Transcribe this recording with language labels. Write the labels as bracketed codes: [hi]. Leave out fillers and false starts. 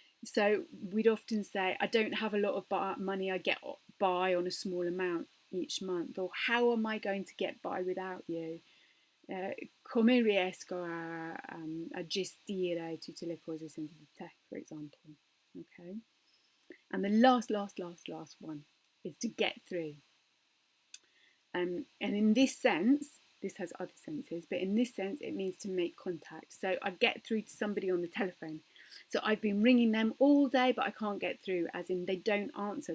[en] So we'd often say, I don't have a lot of money, I get by on a small amount each month. Or how am I going to get by without you? [it] Come riesco a gestire tutte le cose senza di te, [en] for example. Okay. And the last one is to get through. And in this sense, this has other senses, but in this sense, it means to make contact. So I get through to somebody on the telephone. So I've been ringing them all day, but I can't get through, as in they don't answer.